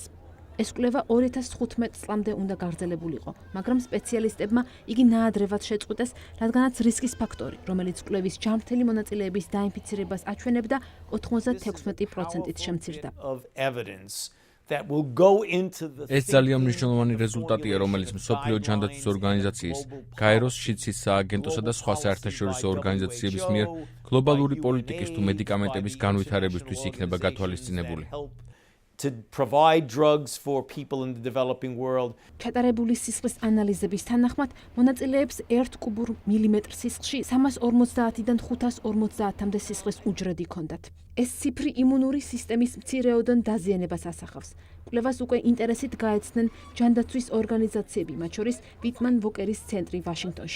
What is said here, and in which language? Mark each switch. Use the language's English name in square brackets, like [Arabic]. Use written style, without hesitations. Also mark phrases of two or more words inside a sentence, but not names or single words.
[Georgian] ეს კვლევა 2015 წლამდე უნდა გაგრძელებულიყო, მაგრამ სპეციალისტებმა იგი ნაადრევად შეწყვიტეს, რადგანაც რისკის ფაქტორი, რომელიც კვლევის ჯანმრთელი მონაწილეების დაინფიცირებას აჩვენებდა, 96%-ით შემცირდა. ეს ძალიან მნიშვნელოვანი რეზულტატია, რომელიც მსოფლიო ჯანდაცვის ორგანიზაციის, გაეროს შიცის სააგენტოსა და სხვა საერთაშორისო ორგანიზაციების მიერ გლობალური პოლიტიკის თუ მედიკამენტების განვითარებისთვის იქნება გათვალისწინებული. [English] to provide drugs for people in the developing world. [Georgian] ჩატარებული სისხლის ანალიზების თანახმად მონაწილეებს 1 კუბურ მილიმეტრ სისხლში 350-დან 550-მდე სისხლის უჯრედი ჰქონდათ. ეს ციფრი იმუნური სისტემის მცირეოდენ დაზიანებას ასახავს. კვლევას უკვე ინტერესით გაეცნენ ჯანდაცვის ორგანიზაციები, მათ შორის ვიტმან ვოკერის ცენტრი ვაშინგტონში.